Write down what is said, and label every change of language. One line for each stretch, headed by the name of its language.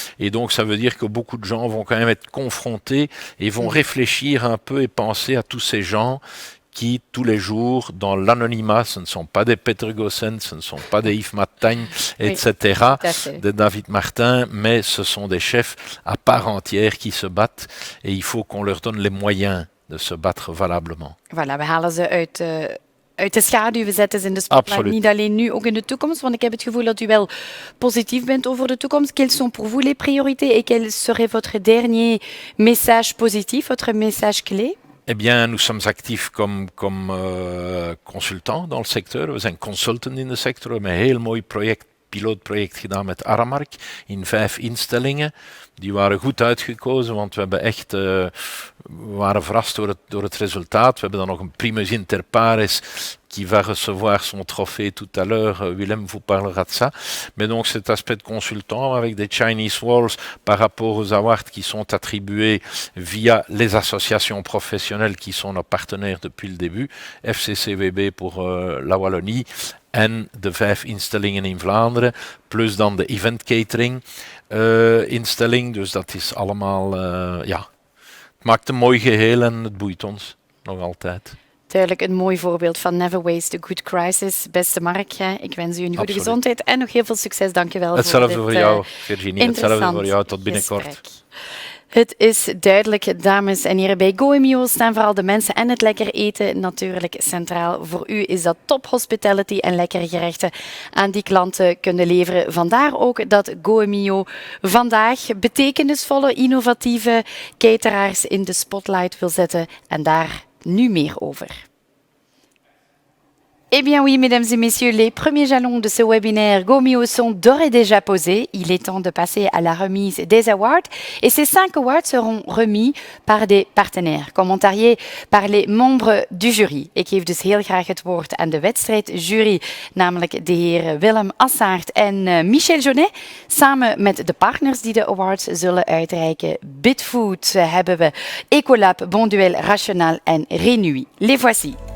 French: Et donc ça veut dire que beaucoup de gens vont quand même être confrontés et vont réfléchir un peu et penser à tous ces gens qui, tous les jours, dans l'anonymat, ce ne sont pas des Peter Gossens, ce ne sont pas des Yves Montaigne, etc., de David Martin, mais ce sont des chefs à part entière qui se battent et il faut qu'on leur donne les moyens de se battre valablement.
Dutch: Voilà, we halen ze uit de schaduw, we zetten ze in de spotlight. Absoluut. Niet alleen nu, ook in de toekomst, want ik heb het gevoel dat u wel positief bent over de toekomst.
French: Quelles sont pour vous les priorités et quel serait votre dernier message positif, votre message clé? Eh bien, nous sommes actifs comme consultants dans le secteur.
Dutch: We zijn consultant in de sector. We hebben een heel mooi pilootproject gedaan met Aramark in 5 instellingen. Die waren goed uitgekozen, want we hebben echt, we waren verrast door het resultaat. We hebben dan nog een primus inter pares
French: qui va recevoir son trophée tout à l'heure. Willem vous parlera de ça. Mais donc cet aspect de consultant avec des Chinese walls par rapport aux awards qui sont attribués via les associations professionnelles qui sont nos partenaires depuis le début.
Dutch: FCCWB
French: pour la Wallonie
Dutch: en de 5 instellingen in Vlaanderen, plus dan de event catering instelling. Dus dat is allemaal, ja, het maakt een mooi geheel en het boeit ons nog altijd. Duidelijk een mooi voorbeeld van
English: Never Waste a Good Crisis.
Dutch: Beste Mark, ik wens u een goede gezondheid en nog heel veel succes. Dank je wel. Hetzelfde voor jou, Virginie. Hetzelfde voor jou. Tot binnenkort. Gesprek. Het is duidelijk, dames en heren, bij Goemio staan vooral de mensen en het lekker eten natuurlijk centraal. Voor u is dat top hospitality en lekkere gerechten aan die klanten kunnen leveren. Vandaar ook dat Goemio vandaag betekenisvolle, innovatieve cateraars in de spotlight wil zetten. En daar nu meer over.
French: Eh bien oui, mesdames et messieurs, les premiers jalons de ce webinaire Goemio sont d'ores et déjà posés. Il est temps de passer à la remise des awards. Et ces 5 awards seront remis par des partenaires, commentariés par les membres du jury.
Dutch: Ik geef dus heel graag het woord aan de wedstrijdjury, namelijk de heren Willem Assaert en Michel Jonet. Samen met de partners die de awards zullen uitreiken. Bitfood hebben we Ecolab, Bonduel, Rational en Renui.
French: Les voici.